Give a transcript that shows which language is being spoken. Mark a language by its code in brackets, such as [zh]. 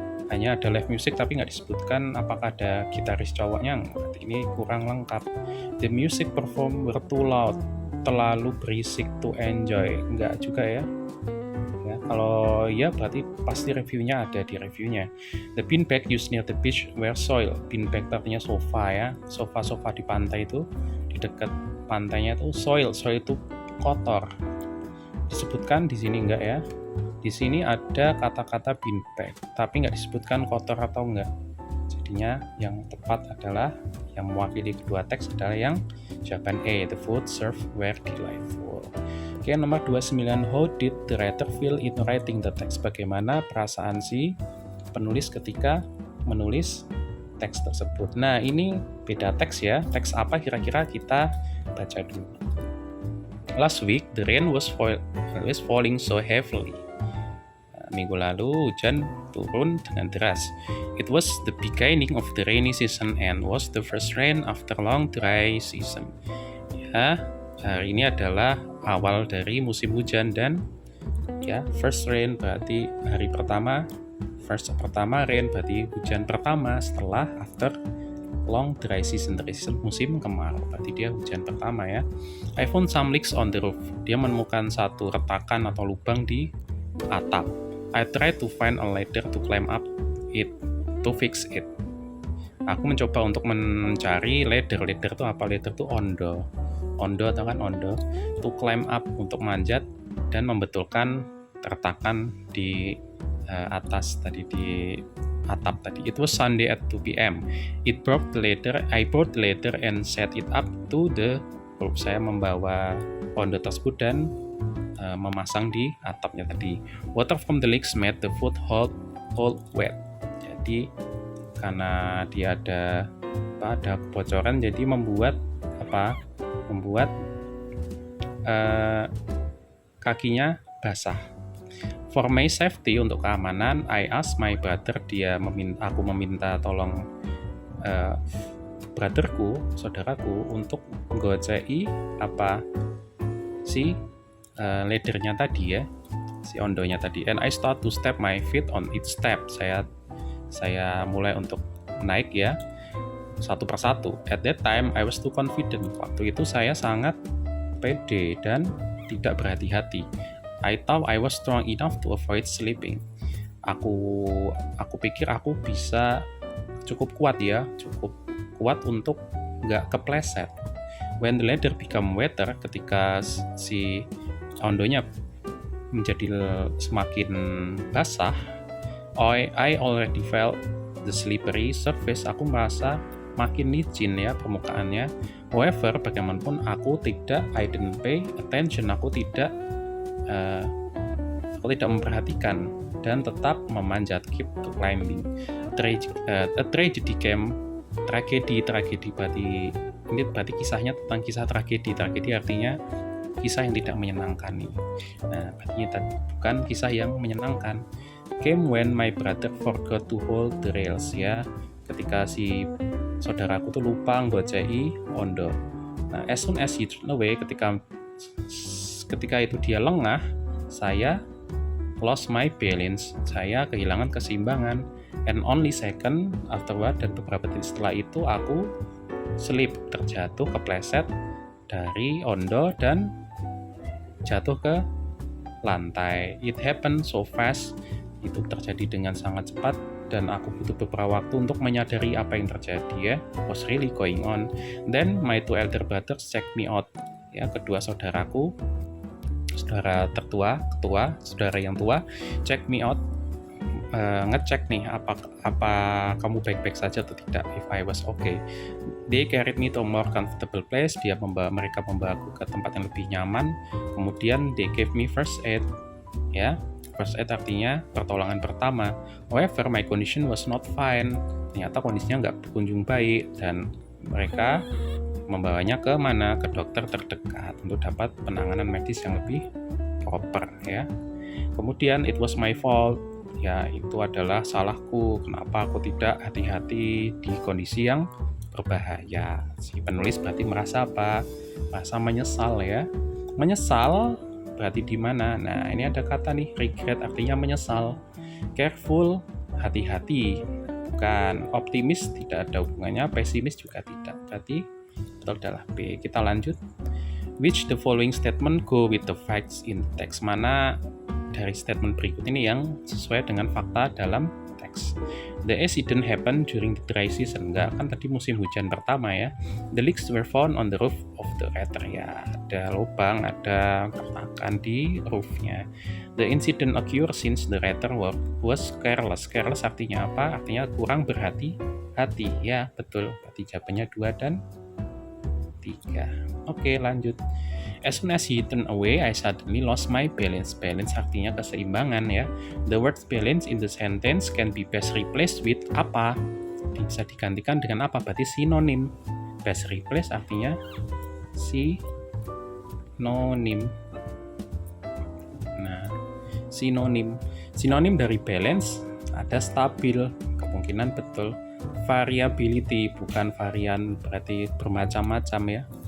[id] Hanya ada live music tapi nggak disebutkan apakah ada gitaris cowoknya. Berarti ini kurang lengkap. [en] The music perform were too loud, [id] terlalu berisik [en] to enjoy. [id] Nggak juga ya. Kalau ya berarti pasti reviewnya ada di reviewnya. [en] The beanbag used near the beach were soil. [id] Beanbag artinya sofa ya. Sofa-sofa di pantai itu, di dekat pantainya itu soil. Soil itu kotor. Disebutkan di sini enggak ya? Di sini ada kata-kata beanbag, tapi nggak disebutkan kotor atau enggak. Jadinya yang tepat adalah yang mewakili kedua teks adalah yang jawaban A. [en] The food served were delightful. [id] Oke, nomor 29. [en] How did the writer feel in writing the text? [id] Bagaimana perasaan si penulis ketika menulis teks tersebut? Nah, ini beda teks ya. Teks apa kira-kira kita baca dulu. [en] Last week, the rain was falling so heavily. [id] Minggu lalu hujan turun dengan deras. [en] It was the beginning of the rainy season and was the first rain after long dry season. [id] Ya, hari ini adalah awal dari musim hujan dan ya first rain berarti hari pertama, first pertama, rain berarti hujan pertama setelah after [en] long dry season [id] musim kemarau, berarti dia hujan pertama ya. [en] I found some leaks on the roof. [id] Dia menemukan satu retakan atau lubang di atap. [en] I tried to find a ladder to climb up it to fix it. [id] Aku mencoba untuk mencari ladder. Ladder itu apa? Ladder itu ondo atau kan ondo. [en] To climb up, [id] untuk manjat dan membetulkan retakan di atas tadi, di atap tadi. [en] It was Sunday at 2 p.m. I brought the ladder and set it up to the roof. [id] Saya membawa ondo tersebut dan memasang di atapnya tadi. [en] Water from the leaks made the foothold wet. [id] Jadi karena dia ada kebocoran, jadi membuat kakinya basah. [en] For my safety, [id] untuk keamanan, [en] I asked my brother, [id] aku meminta tolong brotherku, saudaraku, untuk menggocei laddernya tadi ya, si ondonya tadi. [en] And I start to step my feet on each step. [id] Saya mulai untuk naik ya, satu persatu. [en] At that time, I was too confident. [id] Waktu itu saya sangat pede dan tidak berhati-hati. [en] I thought I was strong enough to avoid slipping. [id] Aku pikir aku bisa cukup kuat untuk nggak kepleset. [en] When the ladder become wetter, [id] ketika si ondonya menjadi semakin basah, [en] I already felt the slippery surface. [id] Aku merasa makin licin ya permukaannya. [en] However, [id] bagaimanapun [en] I didn't pay attention. [id] Aku tidak memperhatikan dan tetap memanjat, [en] keep to climbing. A tragedy came. [id] Tragedi berarti kisahnya tentang kisah tragedi. Tragedi artinya kisah yang tidak menyenangkan nih. Nah, artinya bukan kisah yang menyenangkan. [en] Came when my brother forgot to hold the rails ya. [id] Ketika si saudaraku tuh lupa nggocei ondo. [en] Nah, as soon as he turned away, [id] ketika itu dia lengah, saya [en] lost my balance. [id] Saya kehilangan keseimbangan. [en] And only second afterward, [id] dan beberapa detik setelah itu aku terjatuh, kepleset dari ondo dan jatuh ke lantai. [en] It happened so fast. [id] Itu terjadi dengan sangat cepat dan aku butuh beberapa waktu untuk menyadari apa yang terjadi ya. [en] What's really going on? Then my two elder brothers checked me out. [id] Ya, kedua saudaraku, saudara yang tua, [en] check me out, [id] ngecek nih apa kamu baik-baik saja atau tidak, [en] if I was okay. They carried me to a more comfortable place. [id] Mereka membawa aku ke tempat yang lebih nyaman. Kemudian [en] they gave me first aid. [id] Ya, first aid artinya pertolongan pertama. [en] However, my condition was not fine. [id] Ternyata kondisinya nggak berkunjung baik dan mereka membawanya ke mana? Ke dokter terdekat untuk dapat penanganan medis yang lebih proper ya. Kemudian [en] it was my fault. [id] Ya, itu adalah salahku. Kenapa aku tidak hati-hati di kondisi yang berbahaya? Si penulis berarti merasa apa? Merasa menyesal ya. Menyesal berarti di mana? Nah, ini ada kata nih, regret artinya menyesal. Careful, hati-hati. Bukan optimis, tidak ada hubungannya. Pesimis juga tidak. Berarti betul adalah B. Kita lanjut. [en] Which the following statement go with the facts in the text? [id] Mana dari statement berikut ini yang sesuai dengan fakta dalam teks? [en] The accident happened during the dry season. [id] Enggak, kan tadi musim hujan pertama ya. [en] The leaks were found on the roof of the ladder. [id] Ya, ada lubang, ada keretakan di roofnya. [en] The incident occurred since the ladder was careless. [id] Careless artinya apa? Artinya kurang berhati-hati. Ya, betul. Berarti jawabannya 2 dan 3. Oke, lanjut. [en] As soon as he turned away, I suddenly lost my balance. [id] Balance artinya keseimbangan ya. [en] The word balance in the sentence can be best replaced with [id] apa? Bisa digantikan dengan apa? Berarti sinonim. Best replace artinya sinonim. Nah, sinonim. Sinonim dari balance ada stabil. Kemungkinan betul. Variability, bukan varian berarti bermacam-macam ya.